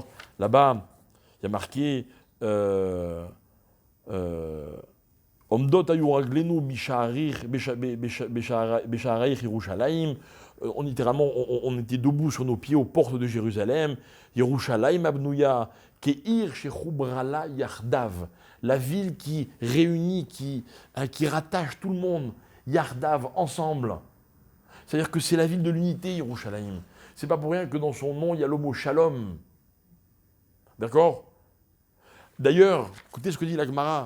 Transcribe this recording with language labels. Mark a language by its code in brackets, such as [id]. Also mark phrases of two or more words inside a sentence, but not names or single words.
[fr] Là-bas, il y a marqué [he] עומדות היו רגלינו בשעריך ירושלים. [fr] Littéralement, on était debout sur nos pieds aux portes de Jérusalem. [he] ירושלים הבנויה כעיר שחוברה לה יחדיו. [fr] La ville qui réunit, qui rattache tout le monde, yardav, ensemble. C'est-à-dire que c'est la ville de l'unité, Yerushalayim. C'est pas pour rien que dans son nom, il y a le mot shalom. D'accord? D'ailleurs, écoutez ce que dit la Gemara.